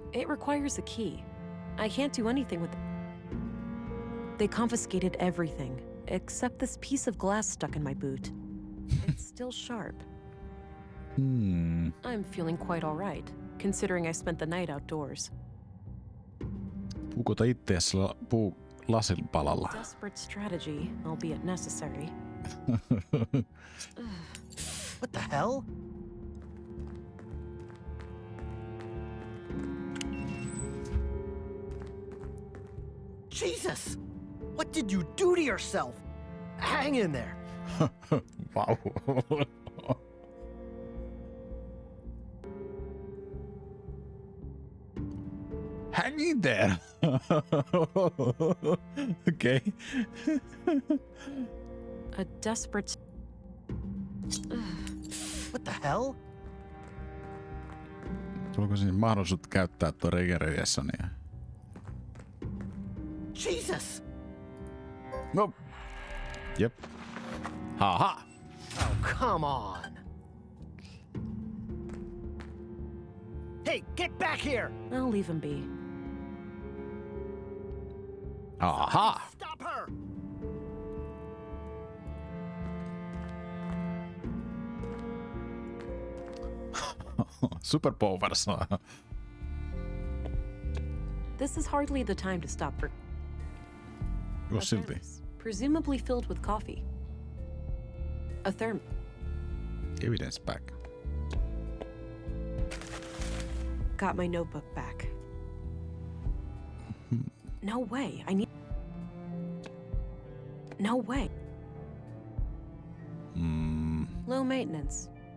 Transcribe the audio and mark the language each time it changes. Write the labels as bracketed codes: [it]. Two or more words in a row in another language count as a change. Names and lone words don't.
[en] It requires a key. I can't do anything with it. They confiscated everything, except this piece of glass stuck in my boot. It's still sharp. I'm feeling quite all right, considering I spent the night outdoors. [fi] Puukota ittees lasilpalalla. [en] Desperate strategy, albeit necessary. What the hell? Jesus! What did you do to yourself? Hang in there. Wow. Hang in there. Okay. A desperate... What the hell? [fi] Tuliko siinä mahdollisuus käyttää tuo regenerationia? [en] Jesus! [fi] No. Jep. Haha. [en] Oh, come on. Hey, get back here! I'll leave him be. Aha. Stop her! Superpowers. This is hardly the time to stop for... [fi] Joo, silti. [en] thermos, presumably filled with coffee. A therm... Evidence back. Got my notebook back. No way, I need... No way. Low maintenance.